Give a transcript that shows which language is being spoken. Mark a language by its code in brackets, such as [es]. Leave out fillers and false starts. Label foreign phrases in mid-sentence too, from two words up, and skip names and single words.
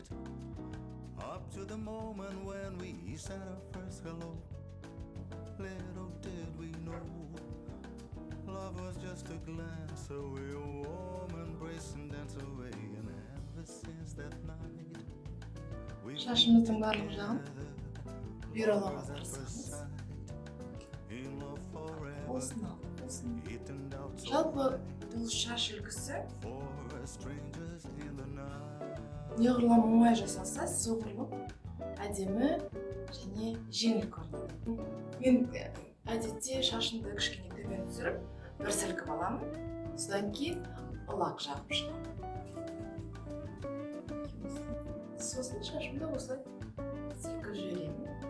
[en] Up to the moment when we said our first hello, little did we know, love was just a glance away, a warm embrace and dance away. And ever since that night, we've [kk] Шашымыздың барлық жағын бүйралауға тырысамыз. [en] in love forever. [kk] Осыны. [en] It turned out so [kk] Жалпы бұл шаш үлгісі [en] for strangers in the night. [kk] неғұрлым оңай жасалса, соғұрлым әдемі және жеңіл көрінеді. Мен әдетте шашымды кішкене төмен түсіріп, бір сілкіп аламын, содан кейін ылақ жағып шығамын. Сосын шашымды осылай сілкіп жіберемін.